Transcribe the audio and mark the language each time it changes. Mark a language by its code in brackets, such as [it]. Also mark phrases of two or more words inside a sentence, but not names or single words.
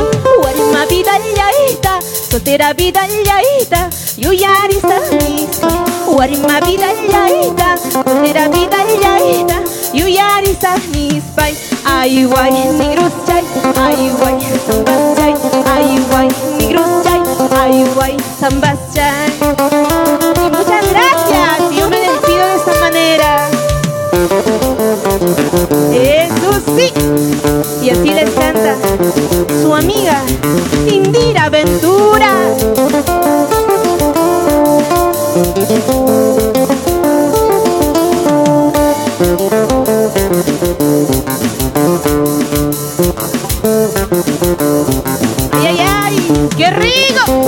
[qu] Warima vida yaita, [es] soltera vida [qu] yaita, yuyarisa nispa. Warima vida yaita, [es] soltera vida [qu] yaita, yuyarisa nispa. Ayuay nigruschay, ayuay sambachay, ayuay nigruschay, ayuay sambachay. [es] Y muchas gracias, yo me despido de esta manera. Eso sí, y así les canta su amiga Indira Ventura. ¡Ay, ay, ay! ¡Qué rico!